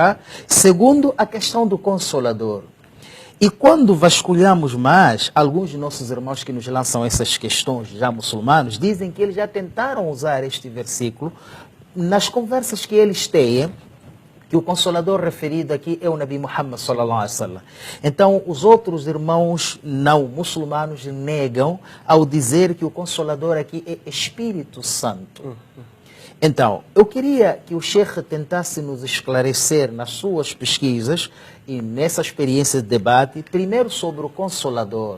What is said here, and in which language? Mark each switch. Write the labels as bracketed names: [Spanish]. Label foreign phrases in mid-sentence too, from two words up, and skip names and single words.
[Portuguese] Segundo, a questão do Consolador. E quando vasculhamos mais, alguns de nossos irmãos que nos lançam essas questões, já muçulmanos, dizem que eles já tentaram usar este versículo nas conversas que eles têm, que o Consolador referido aqui é o Nabi Muhammad [Arabic] صلى الله عليه وسلم. [Portuguese] Então, os outros irmãos não muçulmanos negam ao dizer que o Consolador aqui é Espírito Santo. Então, eu queria que o Sheikh tentasse nos esclarecer nas suas pesquisas e nessa experiência de debate, primeiro sobre o Consolador.